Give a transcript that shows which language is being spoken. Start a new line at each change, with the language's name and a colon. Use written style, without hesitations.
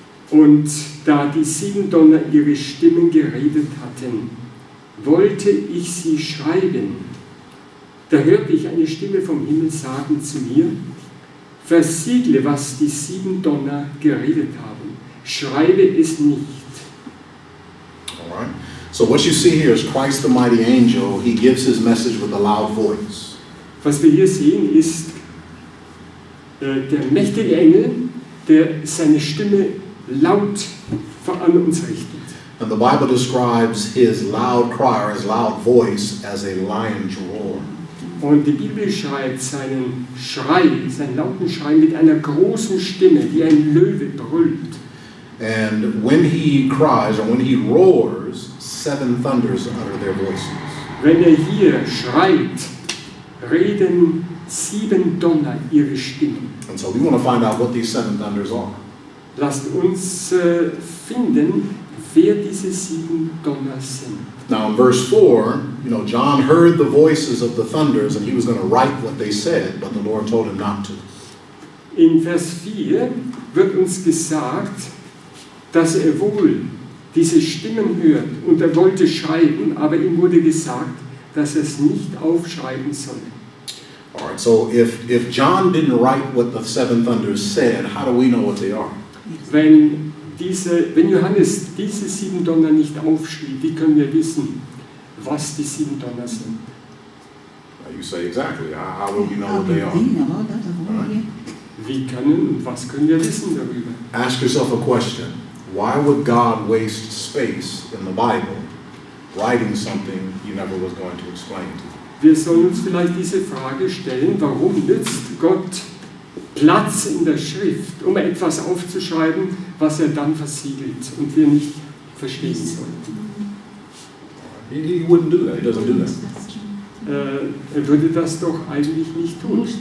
German: Und da die 7 Donner ihre Stimmen geredet hatten, wollte ich sie schreiben. Da hörte ich eine Stimme vom Himmel sagen zu mir, versiegle, was die 7 Donner geredet haben. Schreibe es nicht.
English: All right. So what you see here is Christ the mighty angel. He gives his message with a loud voice.
German: Was wir hier sehen, ist der mächtige Engel, der seine Stimme laut an uns richtet.
English: And the Bible describes his loud cry or his loud voice as a lion's roar.
German: Und die Bibel schreibt seinen Schrei, seinen lauten Schrei mit einer großen Stimme, wie ein Löwe brüllt.
English: And when he cries or when he roars, 7 thunders utter their voices.
German: Wenn er hier schreit, reden 7 Donner ihre Stimmen.
English: And so we want to find out what these 7 thunders are.
German: Lasst uns finden, wer diese 7 Donner sind.
English: Now in verse 4, John heard the voices of the thunders and he was going to write what they said, but the Lord told him not to.
German: In Vers 4 wird uns gesagt, dass er wohl diese Stimmen hört und er wollte schreiben, aber ihm wurde gesagt, dass er es nicht aufschreiben solle.
English: All right, so if John didn't write what the 7 thunders said, how do we know what they are?
German: Wenn Johannes diese 7 Donner nicht aufschrieb, wie können wir wissen, was die 7 Donner sind?
English: You say exactly. How will we know what they are? Right.
German: Wie können und was können wir wissen darüber?
English: Ask yourself a question. Why would God waste space in the Bible writing something he never was going to explain to you?
German: Wir sollen uns vielleicht diese Frage stellen, warum nützt Gott Platz in der Schrift, um etwas aufzuschreiben, was er dann versiegelt und wir nicht verstehen sollen?
English: He wouldn't do that. He doesn't do that.
German: Er würde das doch eigentlich nicht tun.